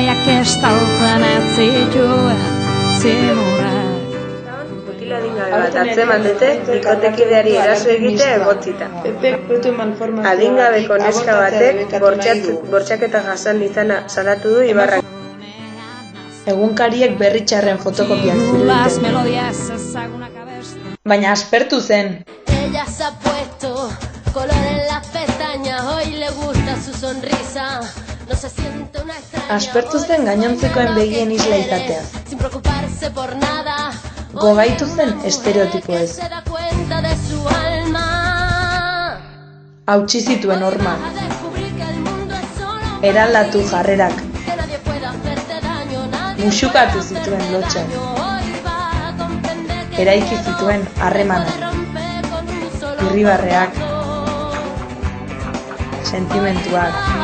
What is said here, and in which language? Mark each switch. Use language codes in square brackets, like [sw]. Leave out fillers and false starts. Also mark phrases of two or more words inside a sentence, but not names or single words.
[eu] Mutila adingabe bat atzeman dute, bikotekideari eraso egite egotzita. Adingabeko neska batek bortxaketa jasan izana salatu du Ibarrak. Egunkariek berri txarren fotokopiak ziruditen. Baina aspertu zen. [es] Ella se ha puesto color en las pestañas, hoy le gusta su sonrisa. No se siente una extraña. [eu] Aspertu zen gainontzekoen begien isla izateaz. [es] Sin preocuparse por nada. [eu] Gogaitu zen estereotipoez. [es] Se da cuenta de su alma. [eu] Hautsi zituen horma. Eraldatu jarrerak. Musukatu zituen lotxak. Eraiki zituen harremanak. Irribarreak. Sentimentuak.